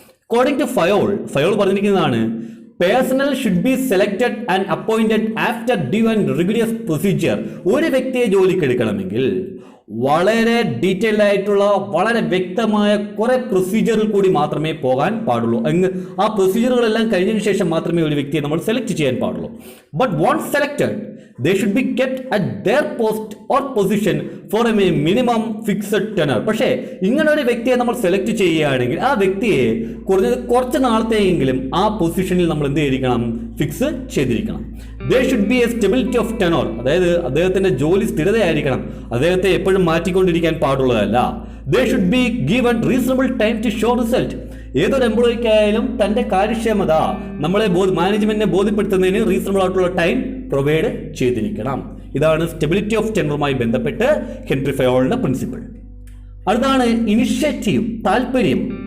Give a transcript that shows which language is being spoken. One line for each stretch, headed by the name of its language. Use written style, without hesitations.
English: according to Fayol
Malayalam: പറഞ്ഞിരിക്കുന്നതാണ്,
English: Personnel should be selected and appointed after due and rigorous procedure.
Malayalam: ഒരു വ്യക്തിയെ ജോലിക്ക് എടുക്കണമെങ്കിൽ വളരെ ഡീറ്റെയിൽഡ് ആയിട്ടുള്ള, വളരെ വ്യക്തമായ കുറെ പ്രൊസീജിയറിൽ കൂടി മാത്രമേ പോകാൻ പാടുള്ളൂ. ആ പ്രൊസീജിയറുകളെല്ലാം കഴിഞ്ഞതിന് ശേഷം മാത്രമേ ഒരു വ്യക്തിയെ നമ്മൾ സെലക്ട് ചെയ്യാൻ പാടുള്ളൂ.
English: But once selected they should be kept at their post or position for a minimum fixed tenure.
Malayalam: പക്ഷേ ഇങ്ങനെ ഒരു വ്യക്തിയെ നമ്മൾ സെലക്ട് ചെയ്യുകയാണെങ്കിൽ ആ വ്യക്തിയെ കുറച്ച് നാളത്തെയെങ്കിലും ആ പൊസിഷനിൽ നമ്മൾ എന്ത് ചെയ്തിരിക്കണം? ഫിക്സ് ചെയ്തിരിക്കണം.
English: there should be a stability of tenure.
Malayalam: അതായത് അദ്ദേഹത്തിന്റെ ജോലി സ്ഥിരതയായിരിക്കണം. അദ്ദേഹത്തെ എപ്പോഴും മാറ്റിക്കൊണ്ടിരിക്കാൻ പാടുള്ളതല്ല.
English: they should be given reasonable time to show result.
Malayalam: ഏതൊരു എംപ്ലോയിക്കായാലും തൻ്റെ കാര്യക്ഷമത മാനേജ്മെന്റിനെ ബോധ്യപ്പെടുത്തുന്നതിന് റീസണബിൾ ആയിട്ടുള്ള ടൈം പ്രൊവൈഡ് ചെയ്തിരിക്കണം. ഇതാണ് സ്റ്റെബിലിറ്റി ഓഫ് ടെൻഡറുമായി ബന്ധപ്പെട്ട് ഹെൻറി ഫയോളിന്റെ പ്രിൻസിപ്പിൾ. അടുത്താണ് ഇനിഷ്യേറ്റീവ്, താല്പര്യം.